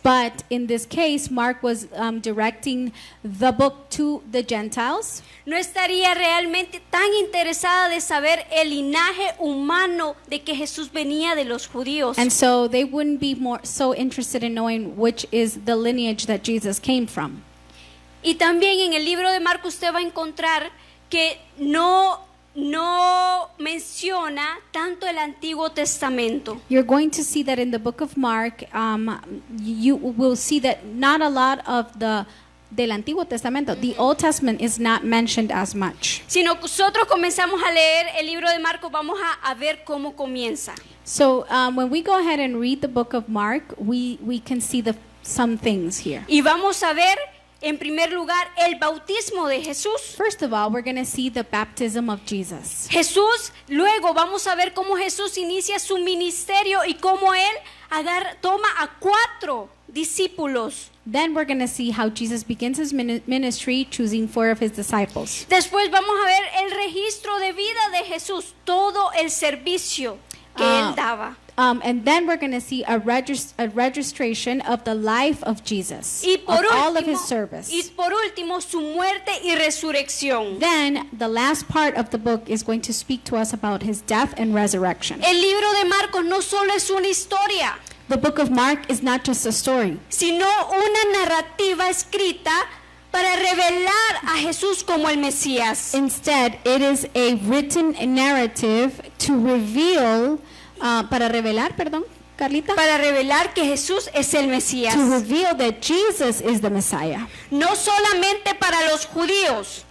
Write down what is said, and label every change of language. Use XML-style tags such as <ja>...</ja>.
<en>But in this case, Mark was directing the book to the Gentiles.</en> <es>no estaría realmente tan interesada de saber el linaje humano de que Jesús venía de los judíos.</es> <en>And so they wouldn't be so interested in knowing which is the lineage that Jesus came from.</en> <es>Y también en el libro de Marcos usted va a encontrar que no menciona tanto el Antiguo Testamento.</es> <en>You're going to see that in the book of Mark, you will see that not a lot of</en> <es>del Antiguo Testamento,</es> <en>the Old Testament, is not mentioned as much.</en> <es>Si nosotros comenzamos a leer el libro de Marcos, vamos a ver cómo comienza.</es> <en>So when we go ahead and read the book of Mark, we can see some things here.</en> <es>Y vamos a ver, en primer lugar, el bautismo de Jesús.</es> <en>First of all, we're going to see the baptism of Jesus.</en> <es>Jesús, luego vamos a ver cómo Jesús inicia su ministerio y cómo él toma a 4 discípulos.</es> <en>Then we're going to see how Jesus begins his ministry, choosing 4 of his disciples.</en> <es>Después vamos a ver el registro de vida de Jesús, todo el servicio que él daba.</es> <en>And then we're going to see a registration of the life of Jesus,</en> <es>Y</es> <en>of all of his service.</en> <es>y por último, su muerte y resurrección.</es> <en>Then the last part of the book is going to speak to us about his death and resurrection.</en> <es>El libro de Marcos no solo es una historia,</es> <en>The book of Mark is not just a story,</en> <es>sino una narrativa escrita para revelar a Jesús como el Mesías.</es> <en>instead it is a written narrative to reveal,</en> <es>para revelar, perdón,</es> <en>Carlita,</en> <es>Para revelar que Jesús es el Mesías.</es> <en>to reveal that Jesus is the Messiah,</en> <es>No solamente para los judíos,</es>